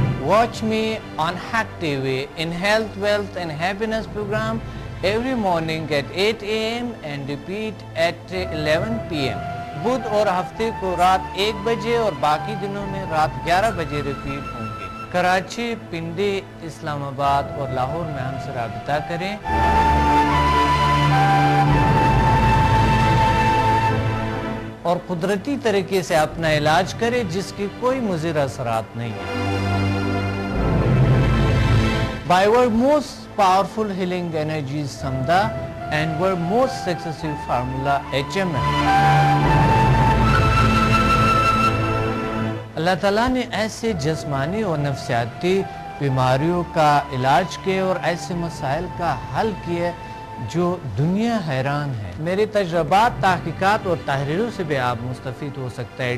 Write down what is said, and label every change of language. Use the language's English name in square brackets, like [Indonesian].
[English] Watch me on Hack TV in Health, Wealth and Happiness program every morning at 8 a.m. and repeat at 11 p.m. [Urdu] بدھ اور ہفتے کو رات 1 بجے اور باقی دنوں میں رات 11 بجے ریپیٹ ہوں گے. کراچی، پنڈی، اسلام آباد اور لاہور میں ہم سے رابطہ کریں. اور قدرتی طریقے سے اپنا علاج کریں جس کی کوئی مضر اثرات نہیں ہیں. [English] By our most powerful healing energy is Samda and our most successful formula HMM. [Urdu] اللہ تعالیٰ نے ایسے جسمانی اور نفسیاتی بیماریوں کا علاج کیا اور ایسے مسائل کا حل کیا جو دنیا حیران ہے. میرے تجربات، تحقیقات اور تحریروں سے بھی آپ مستفید ہو سکتا ہے.